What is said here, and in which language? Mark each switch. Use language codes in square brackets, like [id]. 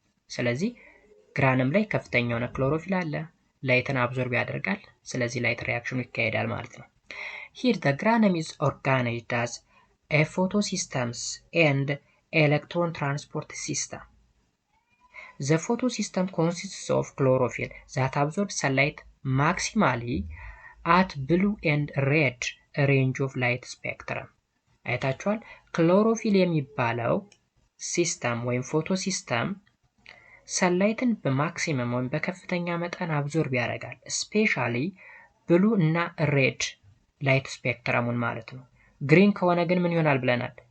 [am] ስለዚህ ግራንም ላይ ከፍተኛ የሆነ ክሎሮፊል አለ፣ ላይትን አብዞርብ ያደርጋል። ስለዚህ ላይት ሪአክሽኑ ይካሄዳል ማለት ነው። [en] here the granum is organized as a photosystems and electron transport system. The photosystem consists of chlorophyll that absorbs sunlight maximally at blue and red range of light spectrum. [am] አይታችኋል። ክሎሮፊል የሚባለው ሲስተም ወይም ፎቶሲስተም ሰንላይትን በማክሲመም ወይም በከፍተኛ መጠን አብዞርብ ያደርጋል። ስፔሻሊ ብሉ እና ሬድ ላይት ስፔክትረሙን ማለት ነው። ግሪን ከሆነ ግን ምን ይሆናል ብለናል?